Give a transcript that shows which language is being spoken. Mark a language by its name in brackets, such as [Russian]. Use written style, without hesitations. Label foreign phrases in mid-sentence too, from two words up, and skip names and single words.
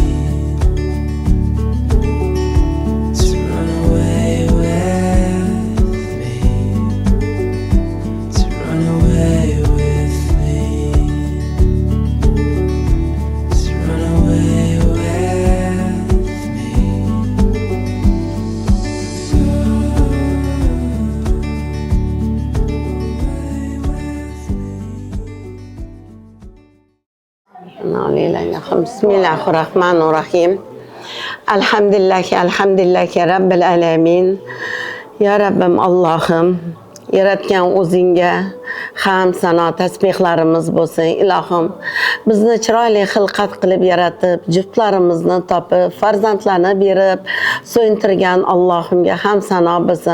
[English] To run away with me. To run away with me. To run away with me. [Arabic] بسم الله الرحمن الرحيم. الحمد لله رب العالمين. [Uzbek] Ya Rabbim Allohim, yaratgan o'zingga ham sano tasbihlarimiz bo'lsin ilohim. Bizni chiroyli xilqat qilib yaratib, juftlarimizni topib, farzandlarni berib, so'yintirgan Allohimga ham sano bo'lsin.